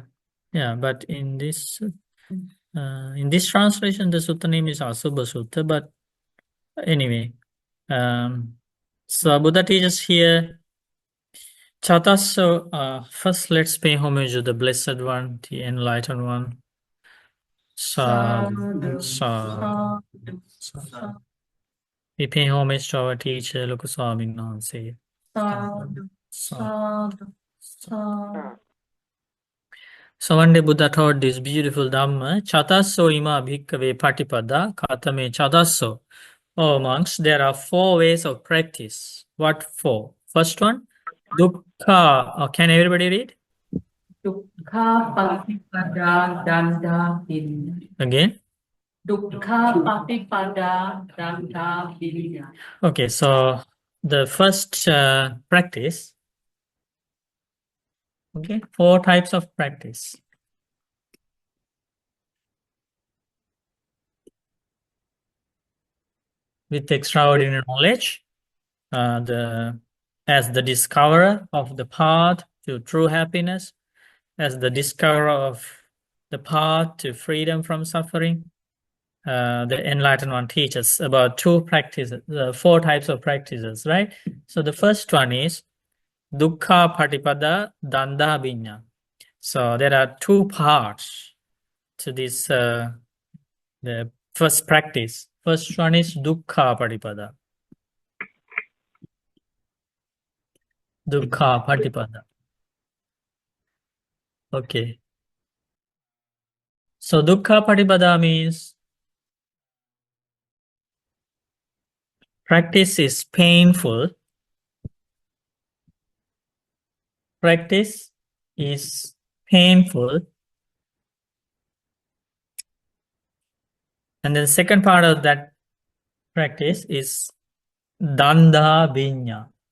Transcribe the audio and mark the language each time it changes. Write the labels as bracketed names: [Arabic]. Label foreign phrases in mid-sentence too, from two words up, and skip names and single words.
[English] Yeah, but in this translation, the sutta name is Asubha Sutta, but anyway, so Buddha teaches here, Chatasso, first let's pay homage to the Blessed One, the Enlightened One. Sadhu, Sadhu. sadhu, We pay homage to our teacher, Lokuswami Nansi. [Pali] sadhu, sadhu, sadhu. [English] So one day Buddha taught this beautiful Dhamma, [Pali] Chatasso ima bhikkhave patipada, katame chatasso. [English] Oh monks, there are 4 ways of practice. What 4? First one, dukkha. Can everybody read? [Pali] Dukkha Paṭipadā Danda Vinaya. [English] Again? [Pali] Dukkha Paṭipadā Danda Vinaya. [English] Okay, so the first practice, okay, 4 types of practice. With extraordinary knowledge, as the discoverer of the path to true happiness, as the discoverer of the path to freedom from suffering, the Enlightened One teaches about 2 practices, 4 types of practices, right? So the first one is [Pali] dukkha patipada danda vinya. [English] So there are 2 parts to this, the first practice. First one is [Pali] dukkha patipada. Dukkha Paṭipadā. [English] Okay. So [Pali] Dukkha Paṭipadā [English] means practice is painful. Practice is painful. And then the second part of that practice is [Pali] Danda Vinya.